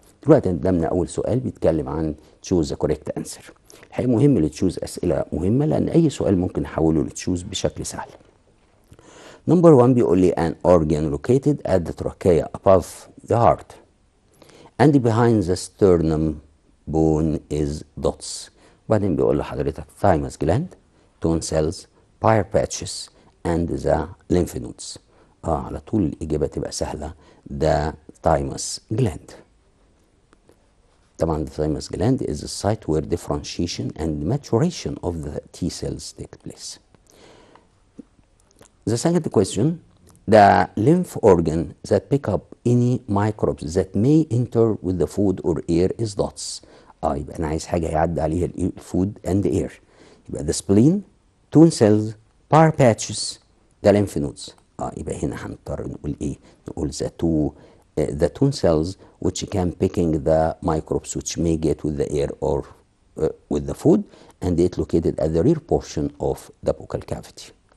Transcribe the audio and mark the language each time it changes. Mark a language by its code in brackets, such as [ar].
[ar] دلوقتي قدامنا اول سؤال بيتكلم عن [en] choose the correct answer. [ar] الحقيقة مهم لتشوز اسئلة مهمة لان اي سؤال ممكن نحوله لتشوز بشكل سهل. [en] Number 1 [ar] بيقول لي [en] an organ located at the trachea above the heart and behind the sternum bone is dots. [ar] وبعدين بيقول لحضرتك [en] thymus gland, tone cells, Peyer's patches and the lymph nodes. [ar] على طول الإجابة تبقى سهلة، [en] the thymus gland. طبعا the thymus gland is the site where differentiation and maturation of the T cells take place. The second question, the lymph organ that pick up any microbes that may enter with the food or air is dots. [ar] يبقى أنا عايز حاجة يعدي عليها الفود [en] and the air. [ar] يبقى [en] the spleen, tone cells, Peyer's patches, the lymph nodes. [ar] يبقى هنا هنضطر نقول إيه؟ نقول [en] the tone cells which can picking the microbes which may get with the air or with the food, and it located at the rear portion of the buccal cavity.